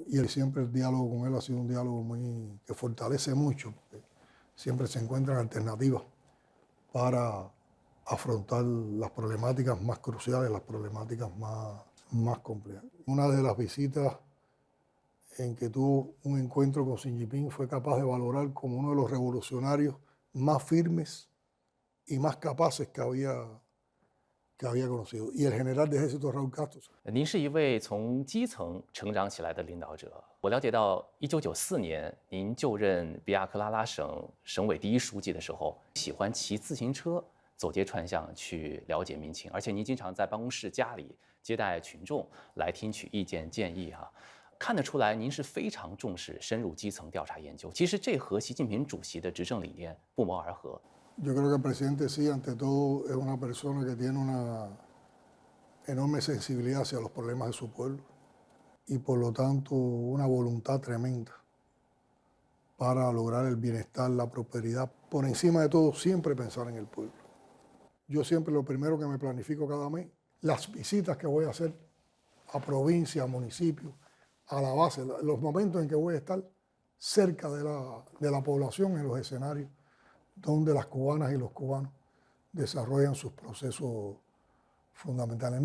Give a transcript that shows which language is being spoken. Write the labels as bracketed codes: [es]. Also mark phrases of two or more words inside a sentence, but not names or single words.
[es] Y siempre el diálogo con él ha sido un diálogo que fortalece mucho, porque siempre se encuentran alternativas para afrontar las problemáticas más cruciales, las problemáticas más complejas. Una de las visitas en que tuvo un encuentro con Xi Jinping fue capaz de valorar como uno de los revolucionarios más firmes y más capaces que había conocido, y el general de ejército Raúl Castro. [zh] 您是一位从基层成长起来的领导者。我了解到，1994年您就任比亚克拉拉省省委第一书记的时候，喜欢骑自行车走街串巷去了解民情，而且您经常在办公室、家里接待群众，来听取意见建议哈。看得出来，您是非常重视深入基层调查研究。其实这和习近平主席的执政理念不谋而合。 [es] Yo creo que el presidente sí, ante todo, es una persona que tiene una enorme sensibilidad hacia los problemas de su pueblo y, por lo tanto, una voluntad tremenda para lograr el bienestar, la prosperidad. Por encima de todo, siempre pensar en el pueblo. Yo siempre lo primero que me planifico cada mes, las visitas que voy a hacer a provincias, a municipios, a la base, los momentos en que voy a estar cerca de la población en los escenarios donde las cubanas y los cubanos desarrollan sus procesos fundamentales.